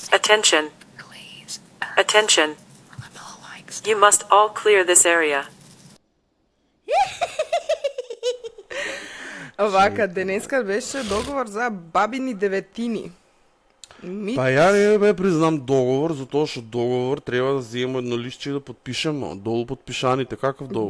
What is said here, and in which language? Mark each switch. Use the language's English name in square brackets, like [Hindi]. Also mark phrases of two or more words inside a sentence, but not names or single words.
[English] Attention. Attention. You must all clear this area. [Macedonian] Вака, денеска беше договор за бабини деветини. Па ја не бе признам договор, затоа што договор треба да земеме едно листче и да подпишеме, долу подпишаните, каков договор?